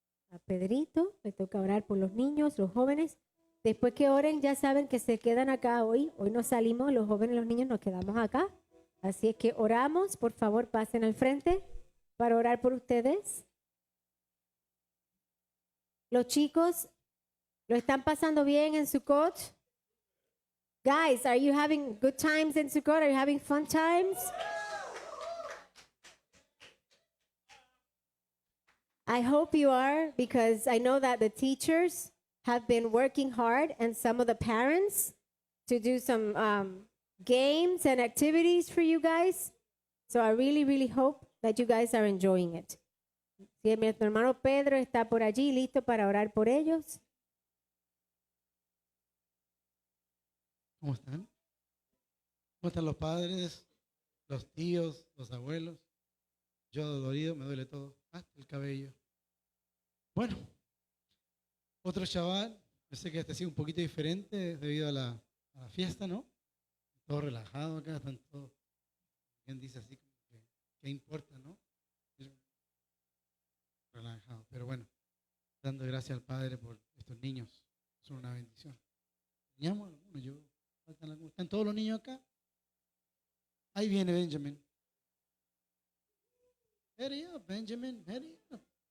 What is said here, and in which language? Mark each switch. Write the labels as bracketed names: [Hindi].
[Spanish] A Pedrito le toca orar por los niños, los jóvenes. Después que oren, ya saben que se quedan acá hoy. Hoy no salimos, los jóvenes y los niños nos quedamos acá. Así es que oramos, por favor, pasen al frente para orar por ustedes. Los chicos, ¿lo están pasando bien en Sukkot? [English] Guys, are you having good times in Sukkot? Are you having fun times? I hope you are, because I know that the teachers have been working hard and some of the parents to do some games and activities for you guys. So I really, really hope that you guys are enjoying it. [Spanish] Si mi hermano Pedro está por allí listo para orar por ellos. ¿Cómo están? ¿Cómo están los padres, los tíos, los abuelos? Yo dolorido, me duele todo, hasta el cabello. Bueno, otro chaval, yo sé que este ha sido un poquito diferente debido a la fiesta, ¿no? Todo relajado acá, están todos, ¿quién dice así? ¿Qué importa, no? Relajado, pero bueno, dando gracias al Padre por estos niños, son una bendición. ¿Teníamos algunos? Faltan algunos. ¿Están todos los niños acá? Ahí viene Benjamin. [English] Hurry up, Benjamin, hurry up.